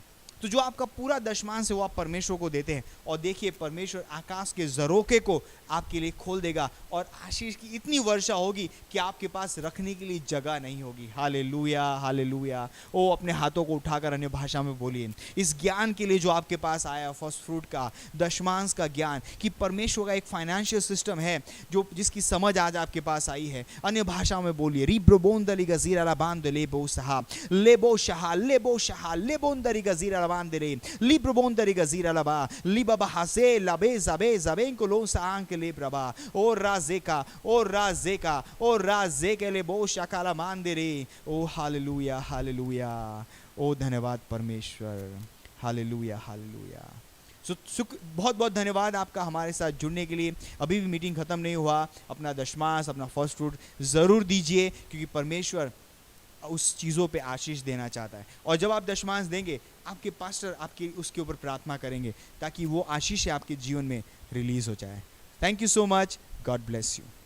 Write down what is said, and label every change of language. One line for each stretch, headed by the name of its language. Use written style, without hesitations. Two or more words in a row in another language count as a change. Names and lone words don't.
Hindi: तो जो आपका पूरा दशमांश है वो आप परमेश्वर को देते हैं, और देखिए परमेश्वर आकाश के झरोखे को आपके लिए खोल देगा और आशीष की इतनी वर्षा होगी कि आपके पास रखने के लिए जगह नहीं होगी। हालेलुया, हालेलुया। ओ अपने हाथों को उठाकर अन्य भाषा में बोलिए इस ज्ञान के लिए जो आपके पास आया,
English: first fruit
Hindi: का, दशमांश का ज्ञान, कि परमेश्वर का एक
English: financial system
Hindi: है जो जिसकी समझ आज आपके पास आई है। अन्य भाषा में बोलिए, रिब्रोबोंदली गजीरा बांध लेबो सहा लेबो शहा लेबो शहा लेबोंदरी गजीरा बांदरे लिब्रोबोंदरी गजीरा लबा लिबा हसे लबे जबे जबेंको लो सांक ले प्रभा ओ राजेका ओ राजेका ओ राजेके लेबो शकाला मांदरे। ओ हालेलुया, हालेलुया। ओ धन्यवाद परमेश्वर। हालेलुया, हालेलुया। बहुत बहुत धन्यवाद आपका हमारे साथ जुड़ने के लिए। अभी भी मीटिंग खत्म नहीं हुआ। अपना दशमांश, अपना
English: first fruit
Hindi: ज़रूर दीजिए, क्योंकि परमेश्वर उस चीज़ों पे आशीष देना चाहता है। और जब आप दशमांश देंगे, आपके पास्टर आपके उसके ऊपर प्रार्थना करेंगे ताकि वो आशीष आपके जीवन में रिलीज हो जाए।
English: Thank you so much. God bless you.